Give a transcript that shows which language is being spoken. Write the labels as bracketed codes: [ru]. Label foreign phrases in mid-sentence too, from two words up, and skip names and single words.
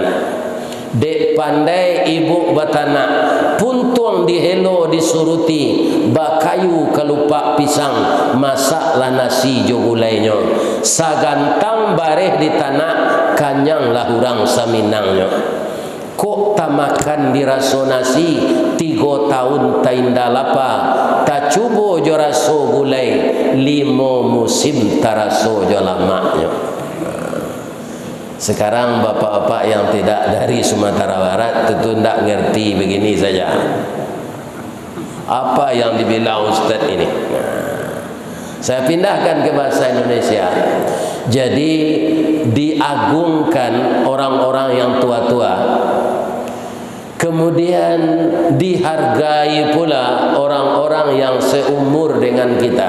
[min] Dek pandai ibu batana, puntuang di helo disuruti, bakayu kelupak pisang, masaklah nasi jogulainya, sagantang bareh di tanah, kanyang lahurang saminangnya. Kok tak makan diraso nasi 3 tahun tainda lapa, tak cubo jo raso gulai 5 musim taraso jo lamaknya. [id] Sekarang bapak-bapak yang tidak dari Sumatera Barat tentu tidak ngerti begini saja. Apa yang dibilang Ustaz ini? Saya pindahkan ke bahasa Indonesia. Jadi diagungkan orang-orang yang tua-tua, kemudian dihargai pula orang-orang yang seumur dengan kita.